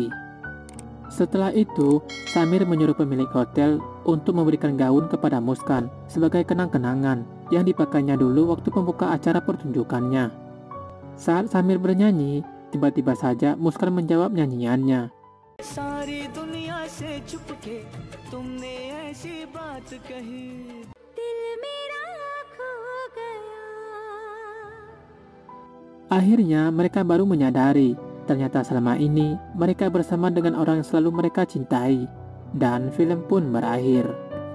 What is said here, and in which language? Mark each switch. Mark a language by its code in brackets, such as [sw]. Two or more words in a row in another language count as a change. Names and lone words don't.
[id] Setelah itu, Samir menyuruh pemilik hotel untuk memberikan gaun kepada Muskan sebagai kenang-kenangan yang dipakainya dulu waktu pembuka acara pertunjukannya. Saat Samir bernyanyi, tiba-tiba saja Muskan menjawab nyanyiannya. [hi] सारी दुनिया से छुपके तुमने ऐसी बात कही दिल मेरा खो गया. [id] Akhirnya mereka baru menyadari ternyata selama ini mereka bersama dengan orang yang selalu mereka cintai, dan film pun berakhir.